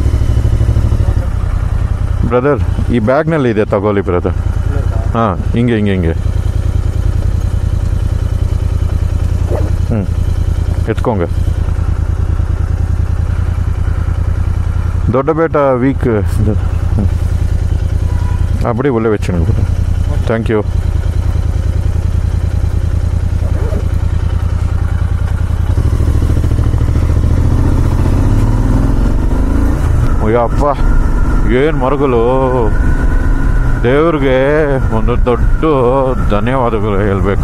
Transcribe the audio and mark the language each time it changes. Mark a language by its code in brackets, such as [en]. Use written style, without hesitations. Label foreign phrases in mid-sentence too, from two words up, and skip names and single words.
[kn] ಬ್ರದರ್, ಈ ಬ್ಯಾಗ್ನಲ್ಲಿ ಇದೆ, ತಗೊಳ್ಳಿ ಬ್ರದರ್. ಹಾಂ, ಹಿಂಗೆ ಎತ್ಕೊಂಗ. [ta] ದೊಡ್ಡಬೆಟ್ಟ ವೀಕ್ அப்படி உள்ளே வச்சுருங்க. தேங்க்யூ. [kn] ಅಯ್ಯಪ್ಪ, ಏನು ಮರಗಳು. ದೇವ್ರಿಗೆ ಒಂದು ದೊಡ್ಡ ಧನ್ಯವಾದಗಳು ಹೇಳಬೇಕು.